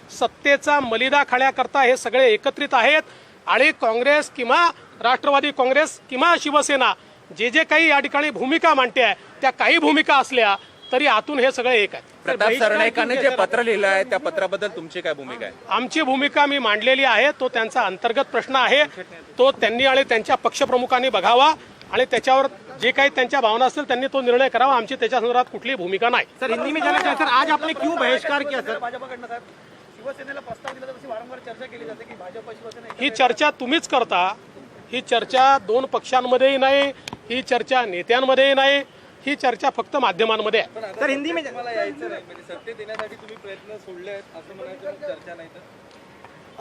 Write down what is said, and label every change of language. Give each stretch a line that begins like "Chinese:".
Marathi: सत्तेचा मलिदा खाण्याकरता हे सगळे एकत्रित आहेत. आणि काँग्रेस किंवा राष्ट्रवादी काँग्रेस किंवा शिवसेना जे जे काही या ठिकाणी भूमिका मांडते आहे त्या काही भूमिका असल्या तरी आतून हे सगळे एक आहेत. प्रताप सरनाईकांनी जे पत्र लिहिलं आहे त्या पत्राबद्दल तुमची काय भूमिका आहे? आमची भूमिका मी मांडलेली आहे. तो त्यांचा अंतर्गत प्रश्न आहे, तो त्यांनी आणि त्यांच्या पक्षप्रमुखांनी बघावा आणि त्याच्यावर जे काही त्यांच्या भावना असतील त्यांनी तो निर्णय करावा. आमची त्याच्या संदर्भात कुठलीही भूमिका नाही.
Hindi: सर, हिंदी में जाना चाहते सर, आज आपने क्यों बहिष्कार किया सर?
Marathi: भाजपाकडनं साहेब शिवसेनेला प्रस्ताव दिला तशी वारंवार चर्चा केली जाते की भाजप शिवसेना. ही चर्चा तुम्हीच करता. ही चर्चा दोन पक्षांमध्येही नाही, ही चर्चा नेत्यांमध्येही नाही, ही चर्चा फक्त माध्यमांमध्ये आहे.
Hindi: सर, हिंदी में
Marathi: मला यायचं नाही म्हणजे सत्तेत येण्यासाठी तुम्ही प्रयत्न सोडले आहेत असं म्हणायचं, चर्चा नाही तर